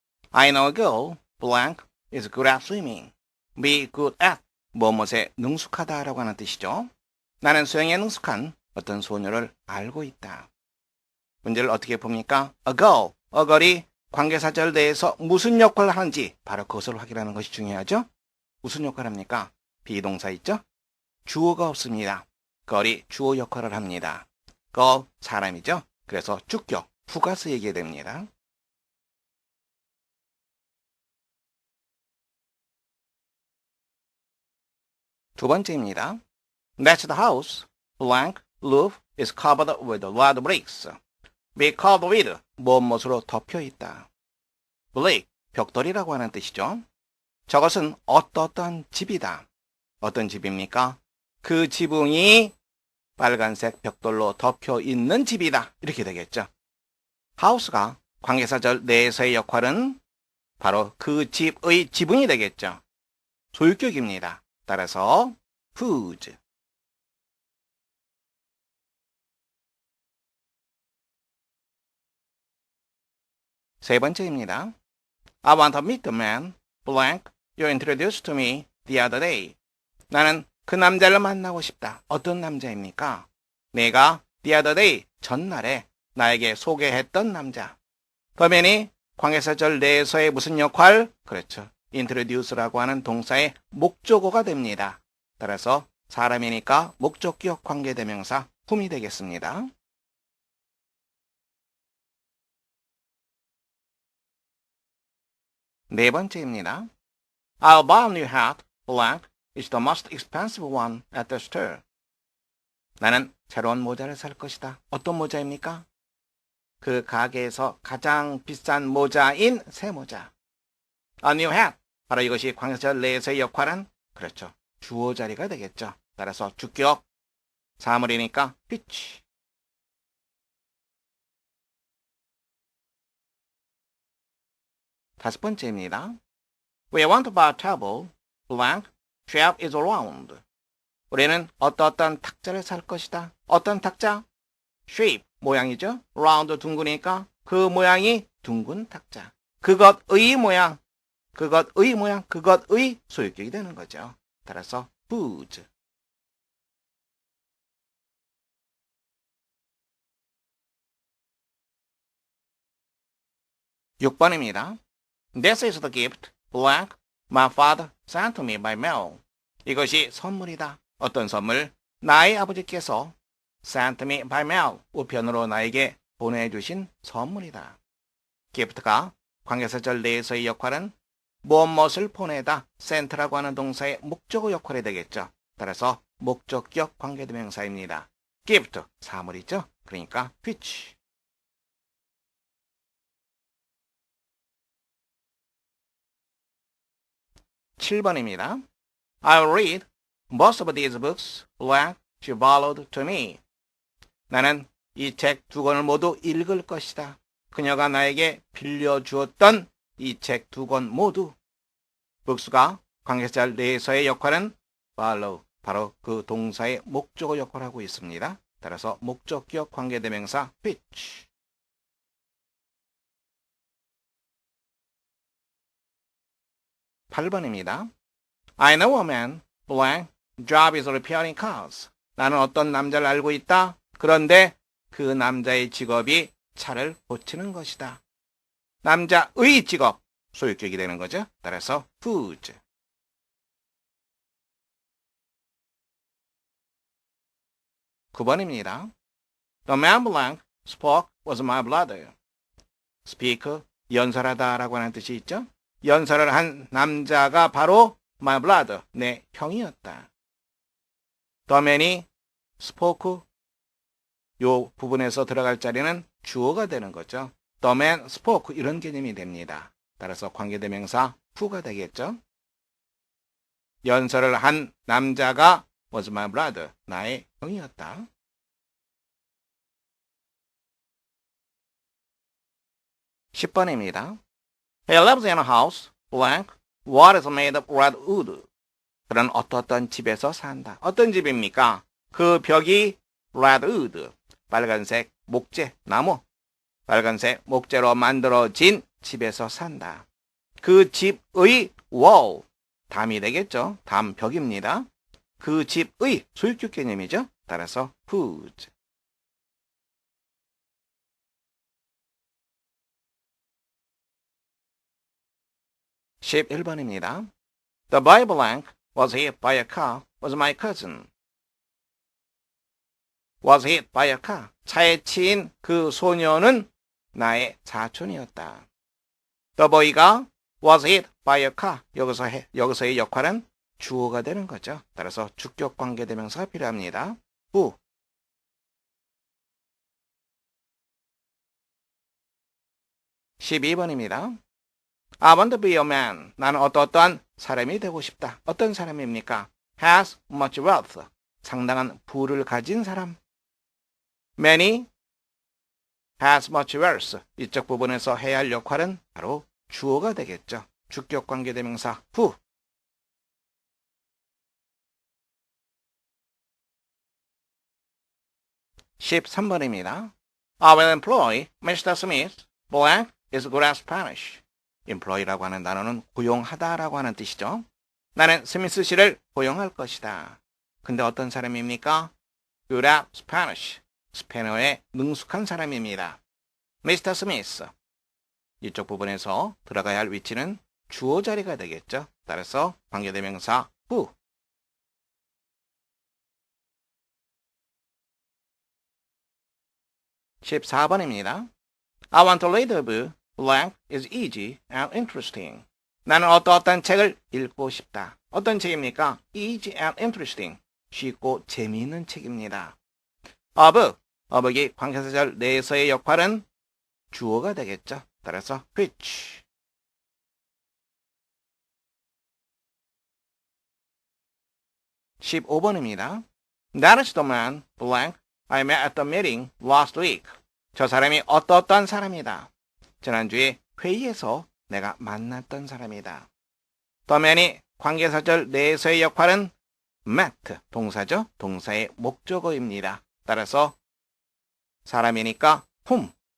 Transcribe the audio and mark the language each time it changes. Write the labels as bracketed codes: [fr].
[en] I know a girl, blank, is good at swimming. be good at, [ko] 무엇에 능숙하다 라고 하는 뜻이죠. 나는 수영에 능숙한 어떤 소녀를 알고 있다. 문제를 어떻게 봅니까? a girl이 관계사절 내에서 무슨 역할을 하는지 바로 그것을 확인하는 것이 중요하죠. 무슨 역할을 합니까? 비동사 있죠? 주어가 없습니다. girl이 주어 역할을 합니다. girl, 사람이죠? 그래서 주격, 부가서 얘기해야 됩니다. 두 번째입니다. [en] That's the house, blank, roof is covered with red bricks. be covered with, [ko] 무엇으로 덮여 있다. brick, 벽돌이라고 하는 뜻이죠. 저것은 어떠한 집이다. 어떤 집입니까? 그 지붕이 빨간색 벽돌로 덮여 있는 집이다. 이렇게 되겠죠. house가 관계사절 내에서의 역할은 바로 그 집의 지붕이 되겠죠. 소유격입니다. 따라서 whose. 세 번째입니다. [en] I want to meet the man, blank, you introduced to me the other day. [ko] 나는 그 남자를 만나고 싶다. 어떤 남자입니까? 내가 [en] the other day, [ko] 전날에 나에게 소개했던 남자. 더맨이 관계사절 내에서의 무슨 역할? 그렇죠. introduce라고 하는 동사의 목적어가 됩니다. 따라서 사람이니까 목적격 관계대명사 whom이 되겠습니다. 네 번째입니다. [en] I'll buy a new hat, blank, it's the most expensive one at the store. [ko] 나는 새로운 모자를 살 것이다. 어떤 모자입니까? 그 가게에서 가장 비싼 모자인 새 모자. [en] A new hat. [ko] 바로 이것이 관계사절 내에서의 역할은 그렇죠. 주어 자리가 되겠죠. 따라서 주격, 사물이니까 which. 다섯 번째입니다. [en] We want to buy a table, blank, shape is round. [ko] 우리는 어떤 탁자를 살 것이다. 어떤 탁자? shape, 모양이죠. round, 둥그니까 그 모양이 둥근 탁자. 그것의 모양, 그것의 소유격이 되는 거죠. 따라서 whose. (6번입니다) [en] This is the gift, blank, my father sent to me by mail. [ko] 이것이 선물이다. 어떤 선물? 나의 아버지께서 [en] sent me by mail, [ko] 우편으로 나에게 보내주신 선물이다. gift가 관계사절 내에서의 역할은 무엇을 보내다, sent라고 하는 동사의 목적어 역할이 되겠죠. 따라서 목적격 관계대명사입니다. gift, 사물이죠. 그러니까 which. 7번입니다. [en] I'll read most of these books, blank, she borrowed to me. [ko] 나는 이 책 두 권을 모두 읽을 것이다. 그녀가 나에게 빌려주었던 이 책 두 권 모두. books가 관계사절 내에서의 역할은 borrow, 바로 그 동사의 목적어 역할을 하고 있습니다. 따라서 목적격 관계대명사 which. 8번입니다. [en] I know a man, blank, job is repairing cars. [ko] 나는 어떤 남자를 알고 있다. 그런데 그 남자의 직업이 차를 고치는 것이다. 남자의 직업, 소유격이 되는 거죠. 따라서 whose. 9번입니다. [en] The man blank spoke was my brother. [ko] speak, 연설하다 라고 하는 뜻이 있죠. 연설을 한 남자가 바로 [en] my brother, [ko] 내 형이었다. The man이 spoke, 요 부분에서 들어갈 자리는 주어가 되는 거죠. [en] The man spoke, [ko] 이런 개념이 됩니다. 따라서 관계대명사 who가 되겠죠. 연설을 한 남자가 [en] was my brother, [ko] 나의 형이었다. 10번입니다. [en] He lives in a house, blank, what is made of red wood. [ko] 그런 어떤 집에서 산다. 어떤 집입니까? 그 벽이 [en] red wood, [ko] 빨간색 목재, 나무, 빨간색 목재로 만들어진 집에서 산다. 그 집의 wall, 담이 되겠죠. 담, 벽입니다. 그 집의 소유격 개념이죠. 따라서 whose. 11번입니다. [en] The boy blank was hit by a car was my cousin. was hit by a car. [ko] 차에 치인 그 소녀는 나의 사촌이었다. [en] The boy가 was hit by a car. [ko] 여기서의 역할은 주어가 되는 거죠. 따라서 주격 관계대명사가 필요합니다. [en] who. [ko] 12번입니다. [en] I want to be a man. [ko] 나는 어떠한 사람이 되고 싶다. 어떤 사람입니까? [en] has much wealth. [ko] 상당한 부를 가진 사람. [en] many has much wealth. [ko] 이쪽 부분에서 해야 할 역할은 바로 주어가 되겠죠. 주격 관계대명사 who. 13번입니다. [en] I will employ Mr. Smith. Blank is good at Spanish. [ko] employ라고 하는 단어는 고용하다라고 하는 뜻이죠. 나는 스미스 씨를 고용할 것이다. 근데 어떤 사람입니까? [en] good at Spanish. [ko] 스페인어에 능숙한 사람입니다. [en] Mr. Smith. [ko] 이쪽 부분에서 들어가야 할 위치는 주어 자리가 되겠죠. 따라서 관계대명사 who. 14번입니다. [en] I want to read a book. Blank is easy and interesting. [ko] 나는 어떤 책을 읽고 싶다. 어떤 책입니까? [en] Easy and interesting. [ko] 쉽고 재미있는 책입니다. [en] A book. [ko] a book이 관계사절 내에서의 역할은 주어가 되겠죠. 따라서 which. 15번입니다. [en] That is the man, blank, I met at the meeting last week. [ko] 저 사람이 어떤 사람이다. 지난주에 회의에서 내가 만났던 사람이다. The man이 관계사절 내에서의 역할은 met, 동사죠. 동사의 목적어입니다. 따라서 사람이니까 whom.